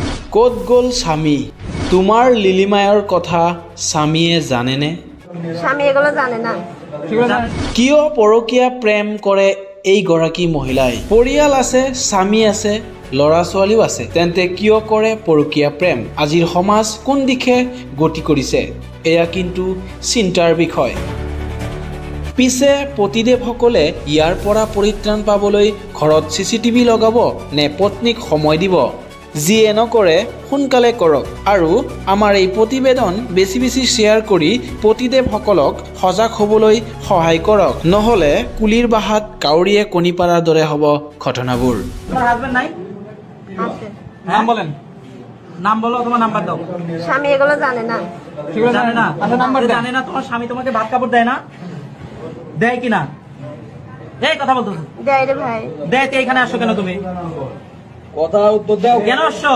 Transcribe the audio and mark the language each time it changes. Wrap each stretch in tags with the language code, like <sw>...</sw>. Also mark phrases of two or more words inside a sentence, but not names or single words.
<as>ক'ত গ'ল স্বামী? তোমাৰ লিলিমায়ৰ কথা স্বামীয়ে জানেনে?</as> <bn>স্বামী এগুলো জানে না।</bn> <as>কিয় পৰকীয়া প্ৰেম কৰে এইগৰাকী মহিলাই? পৰিয়াল আছে, স্বামী আছে, ল'ৰা ছোৱালীও আছে, তেন্তে কিয় কৰে পৰকীয়া প্ৰেম? আজিৰ সমাজ কোন দিশে গতি কৰিছে? এয়া কিন্তু চিন্তাৰ বিষয়। পিছে পতিদেৱসকলে ইয়াৰ পৰা পৰিত্ৰাণ পাবলৈ ঘৰত CCTV লগাব নে পত্নীক সময় দিব? যিয়ে নকৰে সোনকালে কৰক আৰু আমাৰ এই প্ৰতিবেদন বেছি বেছি শ্বেয়াৰ কৰি পতিদেৱসকলক সজাগ হ'বলৈ সহায় কৰক, নহ'লে কুলিৰ বাহাত কাউৰীয়ে কণী পাৰাৰ দৰে হ'ব ঘটনাবোৰ।</as> <bn>তোমার হাজবেন্ড নাই? আছে। নাম বলেন, নাম বলো, তোমার নাম্বার দাও। স্বামী এগুলো জানে না। জানে না? আচ্ছা নাম্বার জানে না। তোমার স্বামী তোমাকে ভাত কাপড় দেয় না? দেয় কিনা? এই কথা বলতেছো? দেয় রে ভাই। দেয়, তো এখানে আসো কেন তুমি? কথা উত্তর দাও। কেন আসছো?</bn>